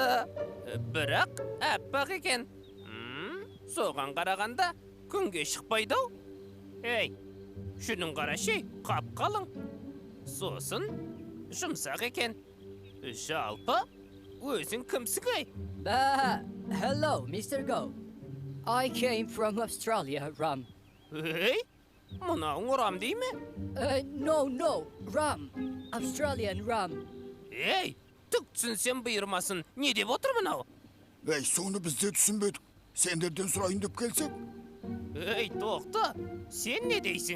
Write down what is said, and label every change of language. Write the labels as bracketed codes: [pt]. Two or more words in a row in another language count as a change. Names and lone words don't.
[kk] Бірақ әппақ екен. Соған қарағанда күнге шықпайды-ау. Ей, шүнің қарашей, қап-қалың. Сосын жұмсақ екен. Жалпы, өзің кімсің ей? [en] Hello, Mr. Go. I came from Australia, Ram. [kk] Ей, мынауың ұрам дей ме? [en] No, Ram. Australian Ram. [kk] Ей, түк түсінсем бұйырмасын. Не деп отыр мынау? Ей, соны біз де түсінбедік. Сендерден сұрайын деп келсек? Ей, тоқта, сен не дейсің?